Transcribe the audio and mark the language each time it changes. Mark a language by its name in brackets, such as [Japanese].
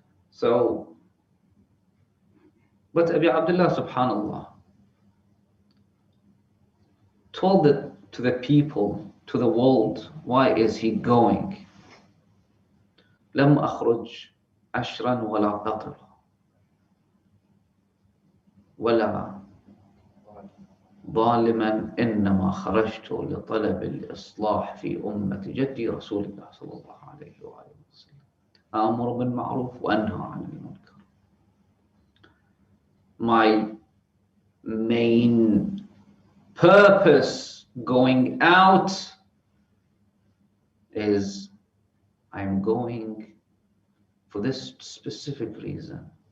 [English] So, but Abi Abdullah, subhanallah, told it to the people, to the world, why is he going? [Arabic] لم أخرج عشرا ولا قطرا ولا ظالما إنما خرجت لطلب الإصلاح في أمة جدي رسول الله صلى الله عليه وآله وسلم آمر بالمعروف وأنهى عن المنكر. [English] My main purpose going out is I'm going for this specific reason.